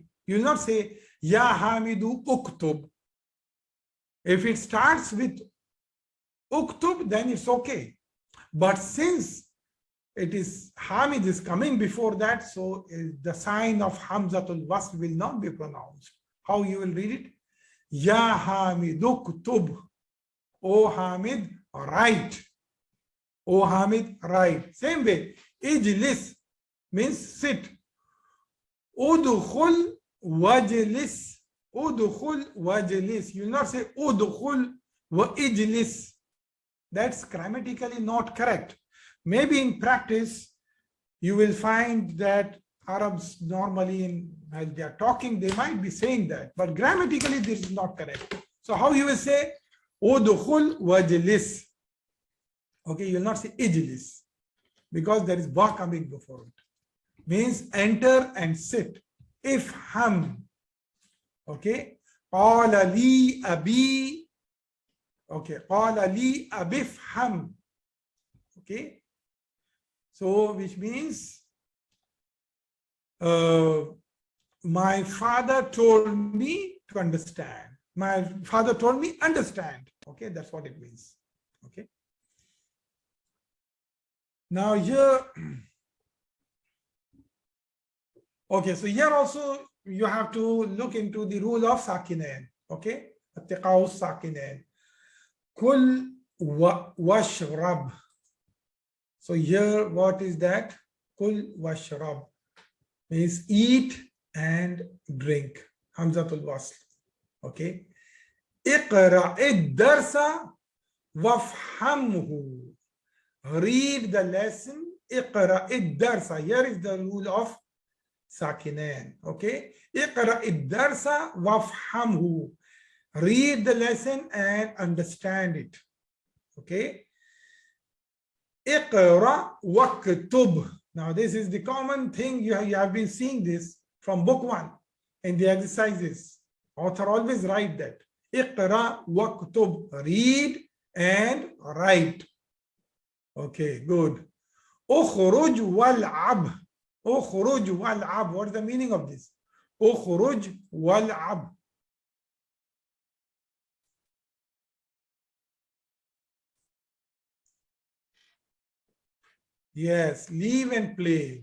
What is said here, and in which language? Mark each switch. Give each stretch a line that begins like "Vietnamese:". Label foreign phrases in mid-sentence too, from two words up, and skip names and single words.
English: You will not say
Arabic: يا حامد اكتب.
English: If it starts with uktub, then it's okay. But since it is Hamid is coming before that, so the sign of
Arabic: همزة الوصل
English: will not be pronounced. How you will read it?
Arabic: يا حامد اكتب.
English: O Hamid, write. O Hamid, write. Same way. Ijlis means sit.
Arabic: ادخل واجلس. ادخل واجلس.
English: You will not say
Arabic: ادخل و اجلس.
English: That's grammatically not correct. Maybe in practice, you will find that Arabs normally, as they are talking, they might be saying that, but grammatically this is not correct. So how you will say
Arabic: ادخل واجلس?
English: Okay, you will not say ijlis because there is ba coming before it. Means enter and sit.
Arabic: افهم. Okay. قال لي أبي. Okay. قال لي أبي افهم.
English: Okay. So which means my father told me to understand. My father told me understand. Okay, that's what it means. Okay. Now here, okay, so here also you have to look into the rule of sakinain.
Arabic: Okay, التقاء ساكنين كل واشرب.
English: So here, what is that?
Arabic: كل واشرب
English: means eat and drink.
Arabic: همزة الوصل. Okay. اقرأ الدرس وافهمه.
English: Read the lesson.
Arabic: اقرأ الدرس.
English: Here is the rule of sakinain.
Arabic: Okay. اقرأ الدرس وافهمه.
English: Read the lesson and understand it.
Arabic: Okay. اقرأ واكتب.
English: Now this is the common thing. You have been seeing this from book 1 in the exercises. Author always write that.
Arabic: اقرأ واكتب.
English: Read and write. Okay, good.
Arabic: اخرج والعب. اخرج والعب.
English: What is the meaning of this?
Arabic: اخرج والعب.
English: Yes, leave and play.